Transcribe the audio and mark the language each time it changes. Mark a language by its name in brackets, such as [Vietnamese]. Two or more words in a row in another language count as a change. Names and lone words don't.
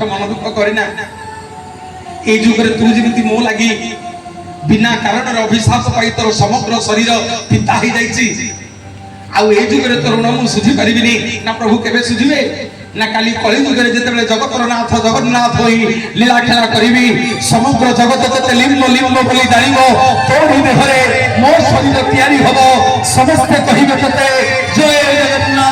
[Odia] ମନ ଦୁଖ କରିନା ଏ ଯୁଗ ରେ ତୁ ଯେମିତି ମୋ ଲାଗି ବିନା କାରଣ ରେ ଅଭିଶାପ ପାଇ ତୋର ସମଗ୍ର ଶରୀର ପିତା ହି ଯାଇଛି ଆଉ ଏ ଯୁଗ ରେ ତୋର ଋଣ ମୁ ସୁଝି ପରିବିନି ନା ପ୍ରଭୁ କେବେ ସୁଝିବେ ନା କାଳି କଳି ଯୁଗ ରେ ଯେତେବେଳେ ଜଗତର ନାଥ ଜଗନ୍ନାଥ ହୋଇ ଲୀଳା ଖେଳା କରିବି ସମଗ୍ର ଜଗତ ଯେତେ ଲିମ୍ବ ଲିମ୍ବ ବୋଲି ଜାଣିବୋ ତୋରି ଦେହରେ ମୋ ଶରୀର ତିଆରି ହବୋ ସମସ୍ତ କହିବେ ତତେ ଜୟ